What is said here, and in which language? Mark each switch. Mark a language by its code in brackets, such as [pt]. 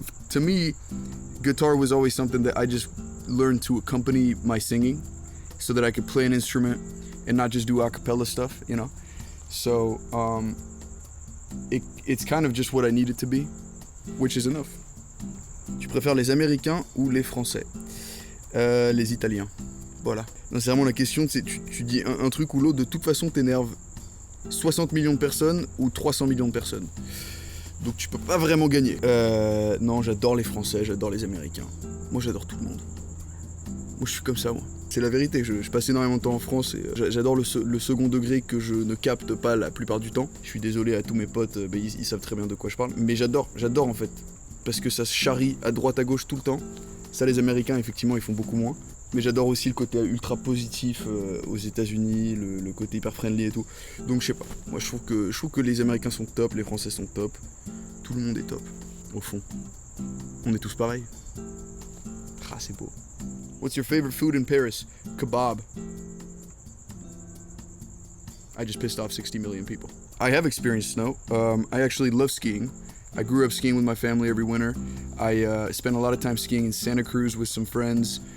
[en] To me, guitar was always something that I just learned to accompany my singing so that I could play an instrument and not just do a cappella stuff, you know? So, it's kind of just what I need it to be, which is enough. [fr] Tu préfères les Américains ou les Français? Les Italiens. Voilà. Non, c'est vraiment la question, tu dis un truc ou l'autre, de toute façon t'énerves 60 millions de personnes ou 300 millions de personnes. Donc tu peux pas vraiment gagner. Non, j'adore les Français, j'adore les Américains. Moi j'adore tout le monde. Moi je suis comme ça, moi. C'est la vérité, je passe énormément de temps en France et j'adore le second degré que je ne capte pas la plupart du temps. Je suis désolé à tous mes potes, ils savent très bien de quoi je parle. Mais j'adore en fait. Parce que ça se charrie à droite à gauche tout le temps. Ça, les Américains, effectivement, ils font beaucoup moins. Mais j'adore aussi le côté ultra positif aux États-Unis, le côté hyper friendly et tout. Donc je sais pas, moi je trouve que les Américains sont top, les Français sont top. Tout le monde est top, au fond. On est tous pareils. Ah, c'est beau. [en] What's your favorite food in Paris? Kebab. I just pissed off 60 million people. I have experienced snow. I actually love skiing. I grew up skiing with my family every winter. I spent a lot of time skiing in Santa Cruz with some friends.